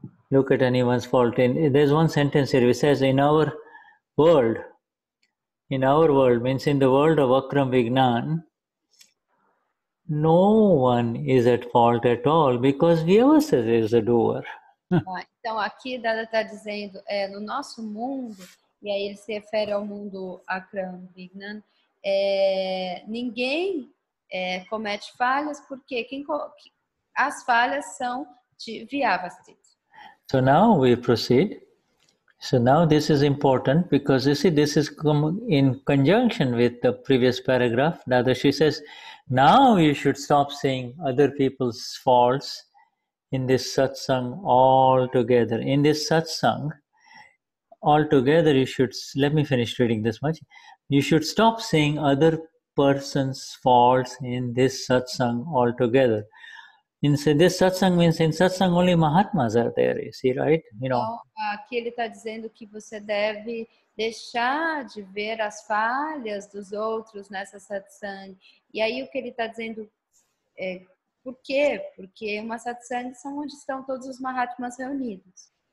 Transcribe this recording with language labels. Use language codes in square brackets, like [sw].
[en] Look at anyone's fault. There's one sentence here which says, in our world means in the world of Akram Vignan, no one is at fault at all because Vyavasthit is the doer. [pt] Então aqui Dada está dizendo, no nosso mundo, e aí ele se refere ao mundo Akram Vignan, ninguém comete falhas porque as falhas são de Vyavasthit. [en] So now we proceed. So now this is important because you see this is in conjunction with the previous paragraph. Dadashri says, now you should stop saying other people's faults in this satsang altogether. In this satsang altogether you should, let me finish reading this much. You should stop saying other person's faults in this satsang altogether. In this satsang means in satsang only Mahatmas are there, you see, right? You know. [pt] Então, aqui ele está dizendo que você deve deixar de ver as falhas dos outros nessa satsang. E aí o que ele está dizendo por quê? Porque uma satsang são onde estão todos os Mahatmas reunidos.